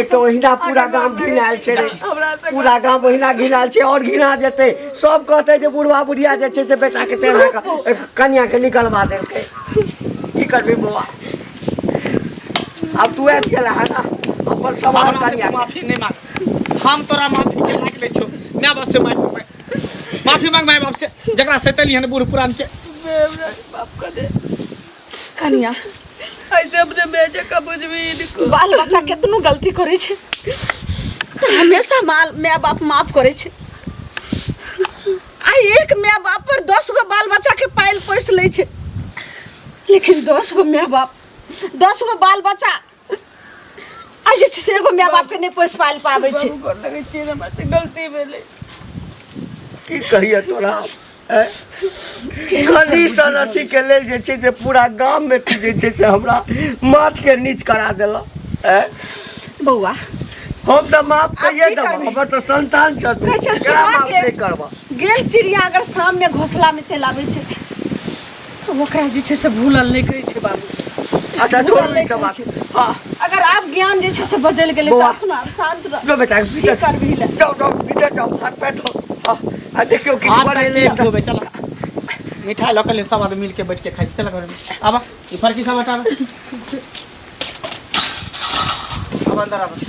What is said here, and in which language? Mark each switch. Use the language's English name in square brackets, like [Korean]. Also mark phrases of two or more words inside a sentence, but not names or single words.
[Maithili] एक तो ओहिना पूरा गांव घिनायल छै रे पूरा गांव ओहिना घिनायल छै और घिना जेते सब कहते जे बुढ़वा बुढ़िया जे छै से बेटा के चढ़ा के कन्या के निकलवा देलकै की करबे बौआ अब तू आबि गेला है ना अपन सवाल कन्या माफी नहीं मांग हम तोरा माफी के लायक नहीं छो मैं बाप से माफी मांग मैं बाप से जकरा सैतली हन बूढ़ पुरान के बाप का दे कन्या ऐसे अपने बेटे का बुझबी इनको बाल बच्चा कितनो गलती करे छे तो हमेशा माँ बाप माफ करे छे आई एक माँ बाप पर 10 गो बाल बच्चा के पाल पोस ले छे लेकिन 10 गो माँ बाप 10 गो बाल बच्चा आज से एगो माँ बाप के नहीं पोस पाल पावे छे लगे छे हमरा से गलती भेले की कहिए तोरा कंडीशन अथी के लेल जे छै से पूरा गांव में तू जे छै से हमरा माथ के नीच करा देला बौआ हम तो माफ कहिए देब हमर तो संतान छ तू केना माफ नहीं करबा गेल चिड़िया अगर शाम में घोंसला में चल आवे छे तो ओकरा जे छै से भूलल नहीं करे छे बाबू अच्छा छोड़ ई सब बात हां अगर आप ज्ञान जे छै से बदल गेले तो अपना आप शांत रह लो बेटा की भीतर करबी ले जाओ जाओ भीतर जाओ हाथ पैर धो आ देखियो किछ बने ले नहीं धोबे चल मिठाई लोकल ले सब आदमी मिल के बैठ के खाई चल घर में आबा ई फरकी सब हटावा अब अंदर आबा